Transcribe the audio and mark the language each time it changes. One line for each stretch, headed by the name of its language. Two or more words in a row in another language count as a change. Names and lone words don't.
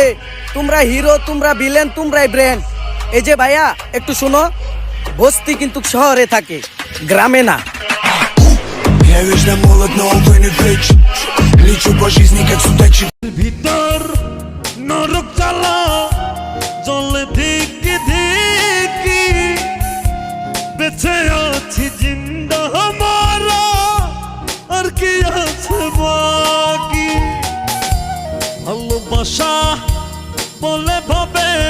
Bangla: তোমরা হিরো, তোমরা ভিলেন, তোমরাই ব্র্যান্ড। এই যে ভাইয়া একটু শোনো, বস্তি কিন্তু শহরে থাকে, গ্রামে না।
Russian: Я вечно молод, но увы не вечен. Лечу по жизни, как судачий.
Bangla: ভিতর নরক জ্বালা জলে ধিকি ধিকি বেঁচে আছি জিন্দা মারা, আর কি আছে বাকি। ভালোবাসা বলে ভাবে